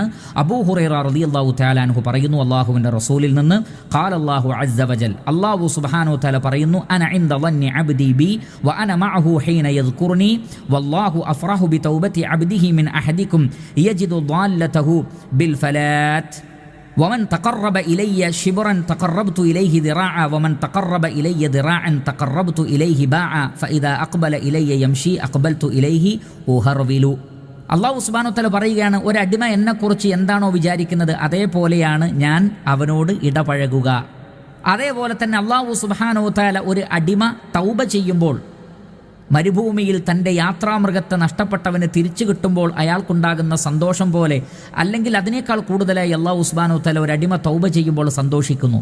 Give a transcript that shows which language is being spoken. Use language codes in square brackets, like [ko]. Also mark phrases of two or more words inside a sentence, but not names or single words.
[ar] أبو هريرة رضي الله تعالى عنه [ml] പറയുന്നു, അള്ളാഹുവിൻ്റെ റസൂലിൽ നിന്ന്, [ar] قال الله عز وجل، الله سبحانه وتعالى പറയുന്നു, أنا عند ظن عبدي بي وأنا معه حين يذكرني والله أفرح بتوبة عبده من أحدكم يجد ضالته بالفلاة ومن تقرب إلي شبرا تقربت إليه ذراعا ومن تقرب إلي ذراعا تقربت إليه باعا فإذا أقبل إلي يمشي أقبلت إليه أهرول. [ml] അള്ളാഹു [ar] سبحانه وتعالى [ml] പറയുകയാണ്, ഒരടിമ എന്നെക്കുറിച്ച് എന്താണോ വിചാരിക്കുന്നത് അതേപോലെയാണ് ഞാൻ അവനോട് ഇടപഴകുക. അതേപോലെ തന്നെ അള്ളാഹു [ar] سبحانه وتعالى [ml] ഒരു അടിമ തൗബ ചെയ്യുമ്പോൾ, മരുഭൂമിയിൽ തൻ്റെ യാത്രാമൃഗത്തെ നഷ്ടപ്പെട്ടവന് തിരിച്ചു കിട്ടുമ്പോൾ അയാൾക്കുണ്ടാകുന്ന സന്തോഷം പോലെ, അല്ലെങ്കിൽ അതിനേക്കാൾ കൂടുതലായി അല്ലാഹു [ar] سبحانه وتعالى [ml] ഒരടിമ തൗബ ചെയ്യുമ്പോൾ സന്തോഷിക്കുന്നു.